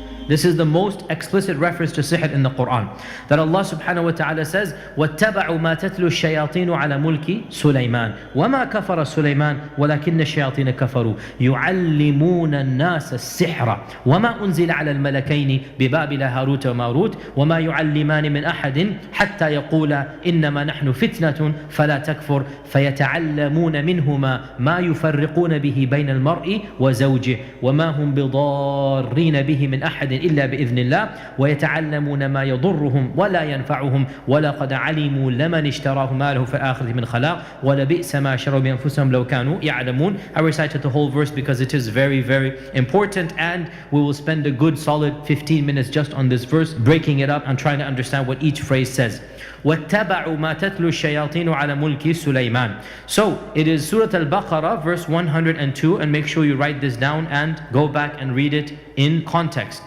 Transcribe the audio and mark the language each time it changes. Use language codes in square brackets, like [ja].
[en] This is the most explicit reference to sihr in the Quran. That Allah subhanahu wa ta'ala says, [ar] وَاتَّبَعُوا مَا تَتْلُو الشَّيَاطِينُ عَلَى مُلْكِ سُلَيْمَانَ وَمَا كَفَرَ سُلَيْمَانَ وَلَكِنَّ الشَّيَاطِينَ كَفَرُوا يُعَلِّمُونَ النَّاسَ السِّحْرَ وَمَا أُنزِلَ عَلَى الملكين ببابل هاروت وماروت وما يعلمان من أحد حتى يقولا إنما نحن فتنة فلا تكفر فيتعلمون منهما ما يفرقون به بين المرء وزوجه وما هم بضارين به من أحد إلا بإذن الله ويتعلمون ما يضرهم ولا ينفعهم ولقد علموا لمن اشتراه ما له في الآخرة من خلاق ولبئس ما شروا بأنفسهم لو كانوا يعلمون. [en] I recited the whole verse because it is very, very important, and we will spend a good solid 15 minutes just on this verse, breaking it up and trying to understand what each phrase says. [ar] وَاتَّبَعُوا مَا تَتْلُو الشَّيَاطِينُ عَلَى مُلْكِ سُلَيْمَانَ. [en] So it is Surah Al-Baqarah verse 102, and make sure you write this down and go back and read it in context.